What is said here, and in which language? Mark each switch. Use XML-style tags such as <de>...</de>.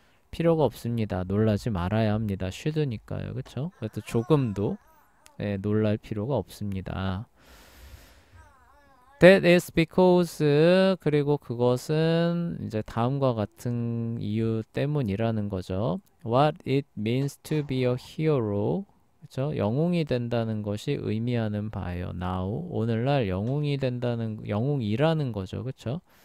<ko>필요가 없습니다. 놀라지 말아야 합니다. should니까요. 그쵸? 그래서 조금도 놀랄 필요가 없습니다.</ko> <en>That is because</en> <ko>그리고 그것은 이제 다음과 같은 이유 때문이라는 거죠.</ko> <en>What it means to be a hero.</en> <ko>그쵸? 영웅이 된다는 것이 의미하는 바예요. Now 오늘날 영웅이라는 거죠. 그쵸?</ko>